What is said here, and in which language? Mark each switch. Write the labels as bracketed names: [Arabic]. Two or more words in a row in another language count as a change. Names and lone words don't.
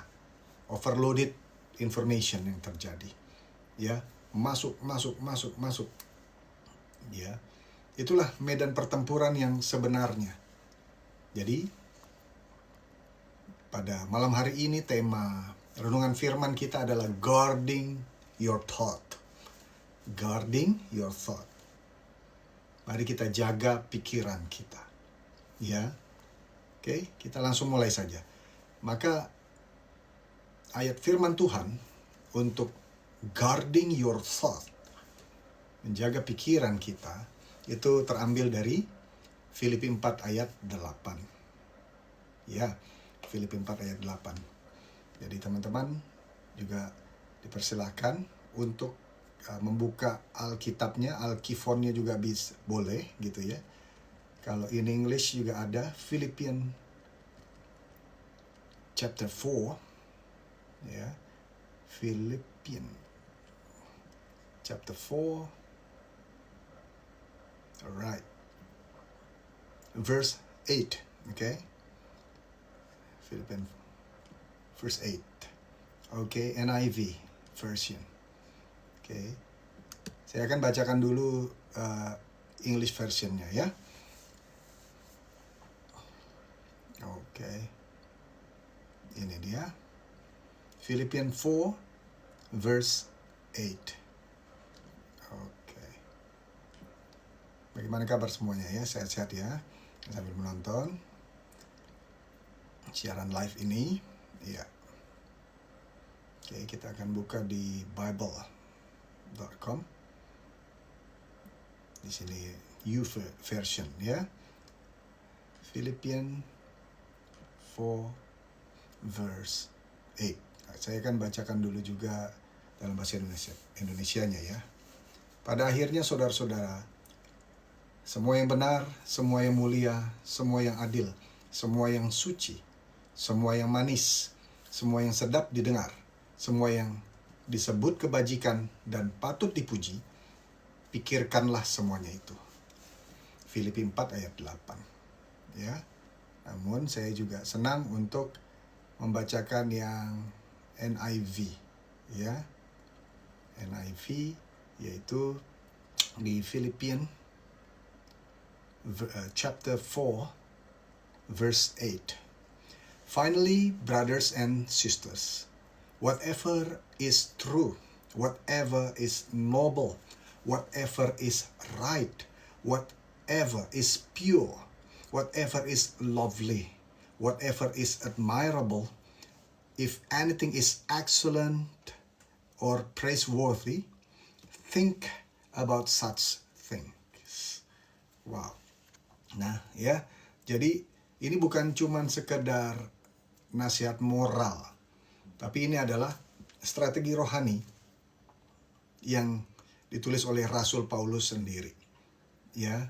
[English] Overloaded information [Indonesian] yang terjadi. Ya, masuk. Ya, itulah medan pertempuran yang sebenarnya. Jadi, pada malam hari ini tema renungan firman kita adalah [English] guarding your thought. Guarding your thought. [Indonesian] Mari kita jaga pikiran kita. Ya. Oke, kita langsung mulai saja. Maka ayat firman Tuhan untuk [English] guarding your thought, [Indonesian] menjaga pikiran kita, itu terambil dari Filipi 4 ayat 8. Ya, Filipi 4 ayat 8. Jadi teman-teman juga dipersilahkan untuk membuka Alkitabnya, Alkifonnya juga boleh gitu ya. Kalau [English] in English [Indonesian] juga ada [English] Philippians chapter 4 [Indonesian] ya. [English] Philippians chapter 4. Alright. Verse 8, okay? Philippians verse 8. Okay, NIV version. Okay. [Indonesian] Saya akan bacakan dulu [English] English versionnya [Indonesian] ya. Okay. Ini dia. [English] Philippians 4 verse 8. Okay. [Indonesian] Bagaimana kabar semuanya ya? Sehat-sehat ya? Sambil menonton siaran live ini. Ya. Oke, kita akan buka di bible.com. Di sini U version ya. [English] Philippians 4 verse 8. [Indonesian] Saya akan bacakan dulu juga dalam bahasa Indonesianya ya. Pada akhirnya saudara-saudara, semua yang benar, semua yang mulia, semua yang adil, semua yang suci, semua yang manis, semua yang sedap didengar, semua yang disebut kebajikan dan patut dipuji, pikirkanlah semuanya itu. Filipi 4 ayat 8. Ya. Namun saya juga senang untuk membacakan yang NIV, ya. NIV yaitu di [English] Philippians chapter 4 verse 8. Finally, brothers and sisters, whatever is true, whatever is noble, whatever is right, whatever is pure, whatever is lovely, whatever is admirable, if anything is excellent or praiseworthy, think about such things. [Indonesian] Wow. Nah, ya. Jadi ini bukan cuman sekedar nasihat moral, tapi ini adalah strategi rohani yang ditulis oleh Rasul Paulus sendiri. Ya.